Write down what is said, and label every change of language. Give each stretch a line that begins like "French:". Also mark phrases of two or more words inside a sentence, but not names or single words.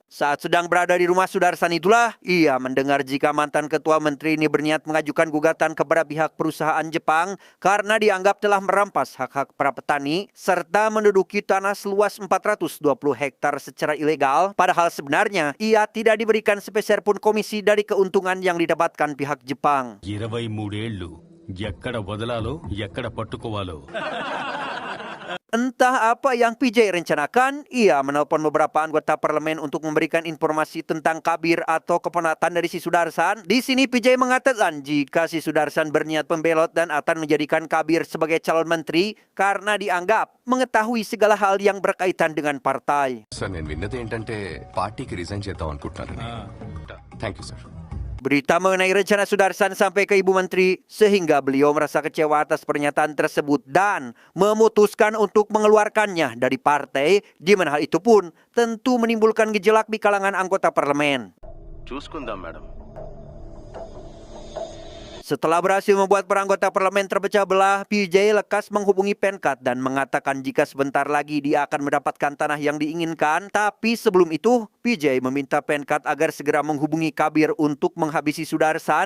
Indonesian: Saat sedang berada di rumah Sudarsan itulah, ia mendengar jika mantan ketua menteri ini berniat mengajukan gugatan kepada pihak perusahaan Jepang karena dianggap telah merampas hak-hak para petani serta menduduki tanah seluas 420 hektar secara ilegal. Padahal sebenarnya ia tidak diberikan sepeser pun komisi dari keuntungan yang didapatkan pihak Jepang.
Telugu: 23 ఏళ్ళు ఎక్కడ వదలాలో ఎక్కడ పట్టుకోవాలో
Indonesian: Entah apa yang PJ rencanakan, ia menelpon beberapa anggota parlemen untuk memberikan informasi tentang Kabir atau keponakan dari si Sudarsan. Di sini PJ mengatakan jika si Sudarsan berniat pembelot dan akan menjadikan Kabir sebagai calon menteri karena dianggap mengetahui segala hal yang berkaitan dengan partai.
Telugu: సార్ నేను విన్నది ఏంటంటే పార్టీకి రిజైన్ చేద్దాం అనుకుంటున్నారని
English: thank you
Telugu: సార్
Indonesian: Berita mengenai rencana Sudarsan sampai ke Ibu Menteri sehingga beliau merasa kecewa atas pernyataan tersebut dan memutuskan untuk mengeluarkannya dari partai, di mana hal itu pun tentu menimbulkan gejolak di kalangan anggota parlemen.
Telugu: చూసుకుందాం మేడం.
Indonesian: Setelah berhasil membuat para anggota parlemen terpecah belah, PJ lekas menghubungi Penkat dan mengatakan jika sebentar lagi dia akan mendapatkan tanah yang diinginkan. Tapi sebelum itu, PJ meminta Penkat agar segera menghubungi Kabir untuk menghabisi Sudarsan.